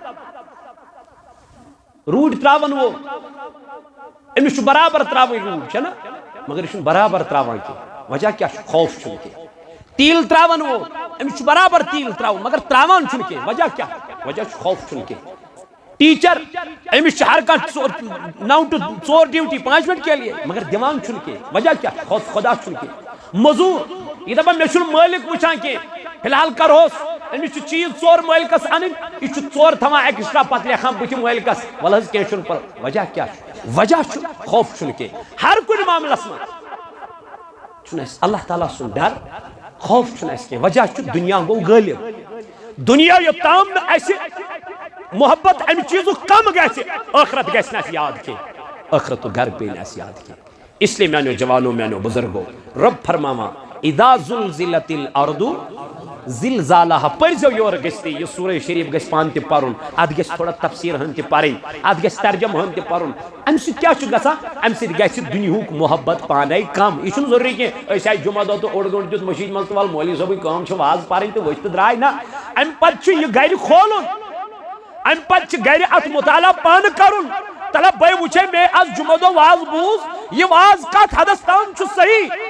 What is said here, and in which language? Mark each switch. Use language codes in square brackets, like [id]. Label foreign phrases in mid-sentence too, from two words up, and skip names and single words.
[ks] روٗڈ تراون وول أمِس چھُ برابر تراوٕنۍ روٗڈ چھنا مگر یہِ چھُنہٕ برابر تراوان کینٛہہ وجہ کیٛاہ چھُ خوف چھُنہٕ کینٛہہ تیٖل تراون وول أمِس چھُ برابر تیٖل تراوُن مگر تراوان چھُنہٕ کینٛہہ وجہ کیٛاہ وجہ چھُ خوف چھُنہٕ کینٛہہ ٹیچر أمِس چھُ ہر کانٛہہ 9 to 4 ڈیوٹی 5 [ur] منٹ کے لیے [ks] مگر دِوان چھُنہٕ کینٛہہ وجہ کیٛاہ خوف خدا چھُنہٕ کینٛہہ مزوٗر یہِ دپان مےٚ چھُنہٕ مٲلِک وٕچھان کینٛہہ فِلحال کرہوس أمِس چھُ چیٖز 4 مٲلکس اَنٕنۍ یہِ چھُ 4 تھاوان ایکسٹرا پتہٕ لیکھان بٕتھِ مٲلکس وَلہٕ حظ کینٛہہ چھُنہٕ پرواے وجہ کیٛاہ چھُ وجہ چھُ خوف چھُنہٕ کینٛہہ ہر کُنہِ معاملس منٛز چھُنہٕ اَسہِ اللہ تعالیٰ سُنٛد ڈر خوف چھُنہٕ اَسہِ کینٛہہ وجہ چھُ دُنیا گوٚو غٲلب دُنیا یوٚتام نہٕ اَسہِ محبت امہِ چیٖزُک کم گژھِ ٲخرت گژھِ نہٕ اَسہِ یاد کینٛہہ ٲخرتُک گرٕ پیٚیہِ نہٕ اَسہِ یاد کینٛہہ اسلیے میانیو جوانو میانیو بُزرگو رب فرماوان [ar] اذا زلزلت الارض زلزالها [ks] پٔرزیو یورٕ گٔژھتٕے یہِ سورہ شریٖف گژھِ پانہٕ تہِ پرُن اتھ گژھِ تھوڑا تفسیٖر ہن تہِ پرٕنۍ اتھ گژھِ ترجمہٕ ہن تہِ پرُن امہِ سۭتۍ کیٛاہ چھُ گژھان امہِ سۭتۍ گژھِ دُنیہُک محبت پانے کم یہِ چھُنہٕ ضروٗری کینٛہہ أسۍ آیہِ جمعہ دۄہ تہٕ اوٚڑ گٲنٛٹہٕ دیُت مٔشیٖد منٛز تہٕ وَلہٕ مولوی صٲبٕنۍ کٲم چھِ واز پرٕنۍ تہٕ ؤتھۍ تہٕ درٛاے نہ امہِ پتہٕ چھُ یہِ گرِ کھولُن امہِ پتہٕ چھِ گرِ اتھ مطالعہ پانہٕ کرُن تلہ بے وٕچھے مےٚ آز جمعہ دۄہ واز بوٗز یہِ واز کتھ حدس تام چھُ صحیح